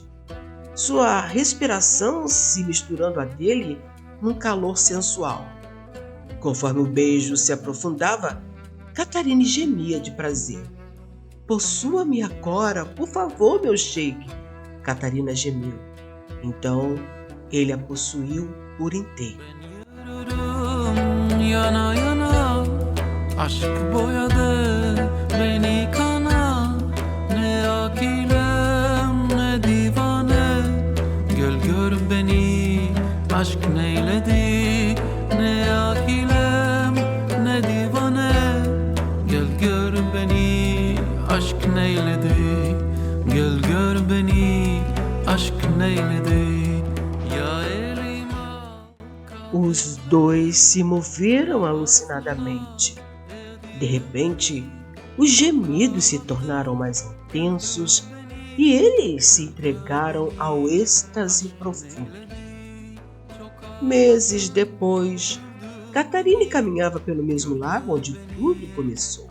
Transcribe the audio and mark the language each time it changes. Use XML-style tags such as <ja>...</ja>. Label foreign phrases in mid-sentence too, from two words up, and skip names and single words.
<pt>Sua respiração se misturando à dele num calor sensual. Conforme o beijo se aprofundava, Catarine gemia de prazer. Possua-me agora, por favor, meu sheik, Catarina gemiu. Então, ele a possuiu por inteiro.</pt> <tr>Aşk boyadı beni kana, ne akilem ne divane. Gel gör beni, aşk neyledi, ne akilem ne divane. Gel gör beni, aşk neyledi, gel gör beni, aşk neyledi. Ya elima.</tr> <pt>Os dois se moveram alucinadamente. De repente, os gemidos se tornaram mais intensos e eles se entregaram ao êxtase profundo. Meses depois, Catarine caminhava pelo mesmo lago onde tudo começou.</pt>